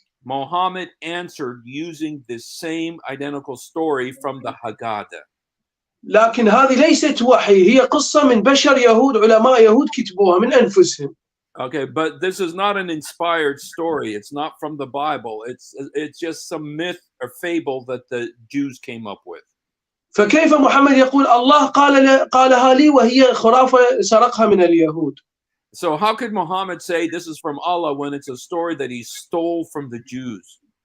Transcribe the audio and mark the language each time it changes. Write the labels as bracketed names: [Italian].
[English] Muhammad answered using the same identical story from the Haggadah. [Arabic] لكن هذه ليست وحي، هي قصة من بشر يهود، علماء يهود كتبوها من أنفسهم. [English] Okay, but this is not an inspired story. It's not from the Bible. It's just some myth or fable that the Jews came up with. [Arabic] فكيف محمد يقول الله قالها لي وهي خرافة سرقها من اليهود؟ [English] So how could Muhammad say this is from Allah when it's a story that he stole from the Jews?